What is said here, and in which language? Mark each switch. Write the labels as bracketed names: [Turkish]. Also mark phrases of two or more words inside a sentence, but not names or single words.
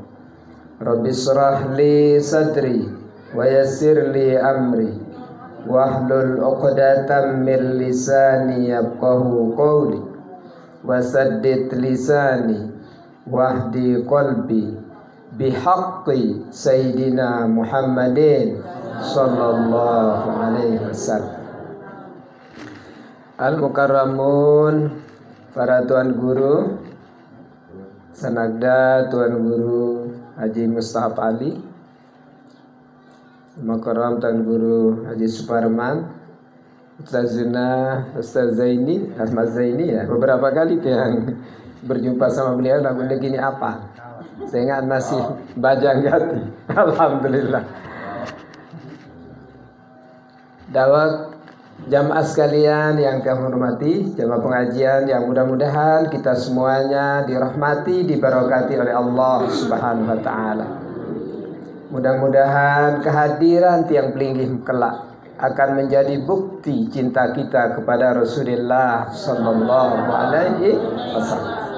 [Arabic] رب اشرح لي صدري ويسر لي أمري واحلل عقدة من لساني يفقهوا قولي وسدد لساني واهد قلبي بحق سيدنا محمد صلى الله عليه وسلم. [Indonesian] Al-mukarramun, para tuan guru Sanagda, Tuan Guru Haji Mustahab Ali, Mukarram Tuan Guru Haji Suparman, Ustaz Zuna, Ustaz Zaini, Ahmad Zaini ya. Beberapa kali yang berjumpa sama beliau lagu gini apa? Saya ingat masih Bajang Gati. Alhamdulillah. Dawak jamaah sekalian yang kami hormati, jamaah pengajian yang mudah-mudahan kita semuanya dirahmati, diberkati oleh Allah [Arabic] سبحانه وتعالى. [Indonesian] Mudah-mudahan kehadiran tiang pelinggih kelak akan menjadi bukti cinta kita kepada Rasulullah [Arabic] صلى الله عليه وسلم.